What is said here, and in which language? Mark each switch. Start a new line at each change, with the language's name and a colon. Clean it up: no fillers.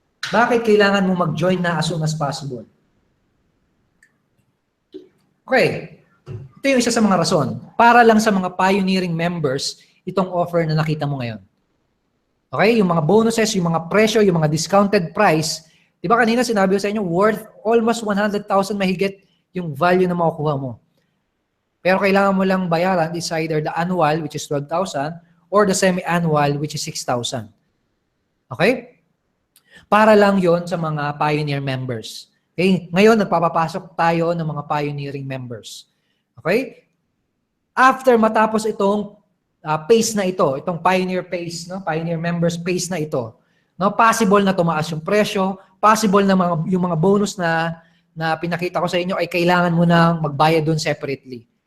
Filipino: Bakit kailangan mo mag-join na
English: as soon as possible?
Filipino: Okay, ito yung isa sa mga rason. Para lang sa mga
English: pioneering members,
Filipino: itong offer na nakita mo ngayon. Okay, yung mga bonuses, yung mga presyo, yung mga
English: discounted price,
Filipino: di ba kanina sinabi ko sa inyo, worth almost 100,000 mahigit yung value na makukuha mo. Pero kailangan mo lang bayaran
English: is either the annual, which is 12,000, or the semi-annual, which is 6,000. Okay?
Filipino: Para lang yon sa mga pioneer members.
English: Okay?
Filipino: Ngayon, nagpapapasok tayo ng mga pioneering members.
English: Okay?
Filipino: After matapos itong phase na ito, itong pioneer phase, no? Pioneer members phase na ito, no? Possible na tumaas yung presyo, possible na yung mga bonus na pinakita ko sa inyo ay kailangan mo nang magbayad doon separately.